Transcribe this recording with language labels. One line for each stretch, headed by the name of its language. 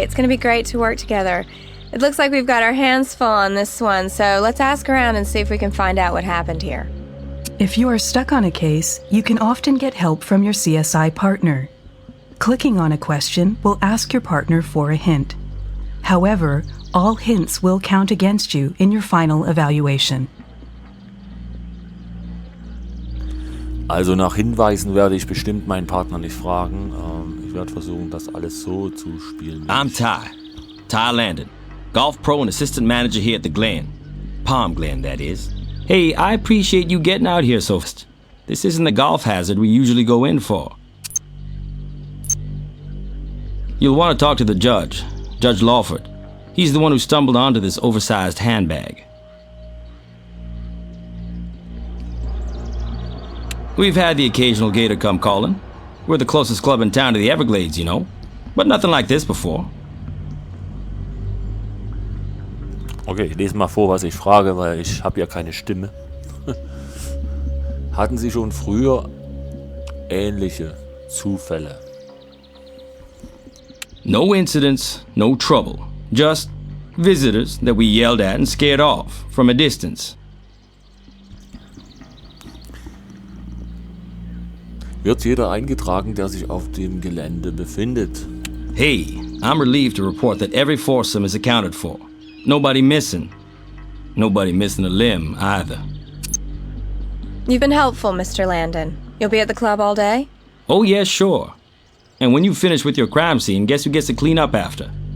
English: It's going to be great to work together. It looks like we've got our hands full on this one, so let's ask around and see if we can find out what happened here. If you are stuck on a case, you can often get help from your CSI partner. Clicking on a question will ask your partner for a hint. However, all hints will count against you in your final evaluation.
German: Also nach Hinweisen werde ich bestimmt meinen Partner nicht fragen. Ich werde versuchen, das alles so zu spielen.
English: I'm Ty Landon, golf pro and assistant manager here at the Glen. Palm Glen, that is. Hey, I appreciate you getting out here so fast. This isn't the golf hazard we usually go in for. You'll want to talk to the judge, Judge Lawford. He's the one who stumbled onto this oversized handbag. We've had the occasional gator come calling. We're the closest club in town to the Everglades, you know. But nothing like this before.
German: Okay, ich lese mal vor, was ich frage, weil ich habe ja keine Stimme. Hatten Sie schon früher ähnliche Zufälle?
English: No incidents, no trouble. Just visitors that we yelled at and scared off from a distance.
German: Wird jeder eingetragen, der sich auf dem Gelände befindet?
English: Hey, I'm relieved to report that every foursome is accounted for. Nobody missing. Nobody missing a limb, either. You've been helpful, Mr. Landon. You'll be at the club all day? Oh, yeah, sure. And when you finish with your crime scene, guess who gets to clean up after?